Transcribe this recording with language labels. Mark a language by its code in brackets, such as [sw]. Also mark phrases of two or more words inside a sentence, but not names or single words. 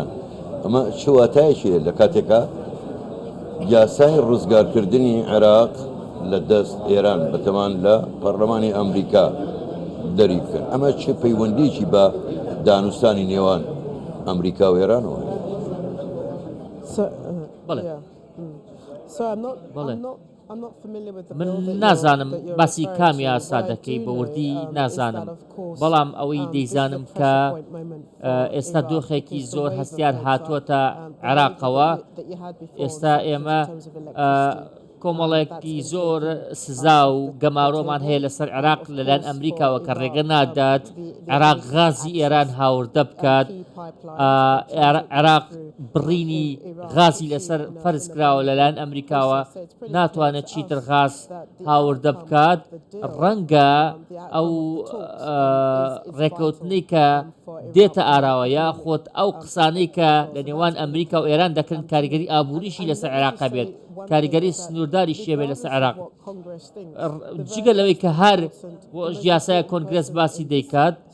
[ckb] ئەمە چ واتایەکی لە کاتێکە یاسای ڕزگارکردنی عێراق لە دەست ئێران بەتەمان لە پەرلەمانی ئەمریکا دەری بکەن؟ ئەمە چه پەیوەندیکی بە دانوستانی نێوان ئەمریکا و ئێرانەوە؟ بەڵێ So بەڵێ [en] I'm not familiar with the bill [ckb] من [en] that [ckb] نازانم [en] you're [ckb] باسی [en] referring [ckb] کامی [en] to. [ckb] یاسا [en] What I [ckb] دەکەی [en] do [ckb] بە [en] know, [ckb] وردی [en] is [ckb] نازانم [en] that, of course, [ckb] بەڵام ئەوەی [en] this is a [ckb] دەیزانم [en] pressure [ckb] کە [en] point moment for [ckb] ئێستا [en] Iraq, [ckb] دۆخێکی [en] because the [ckb] زۆر [en] wave of [ckb] هەستیار [en] votes, [ckb] هاتووەتە [en] the wave [ckb] عێراقەوە [en] that you had before [ckb] ئێستا [en] in [ckb] ئێمە [en] terms of electricity. [ckb] کۆمەڵێکی زۆر سزا و گەمارۆمان هەیە لەسەر عێراق لەلایەن ئەمریکاوە کە ڕێگە نادات عێراق غازی ئێران هاوردە بکات عێراق بڕینی غازی لەسەر فەرز کراوە لەلایەن ئەمریکاوە ناتوانێت چیتر غاز هاوردە بکات ڕەنگە ئەو ڕێکەوتنی کە دێتە ئاراوە یاخۆت ئەو قسانەی کە لە نێوان ئەمریکا و ئێران دەکەن کاریگەری ئابووریشی لەسەر عێراقا بێت کاریگەری سنوورداری شێوێ لەسەر عێراق جگە لەوەی کە هەر بۆ یاسای کۆنگرس باسی دەیکات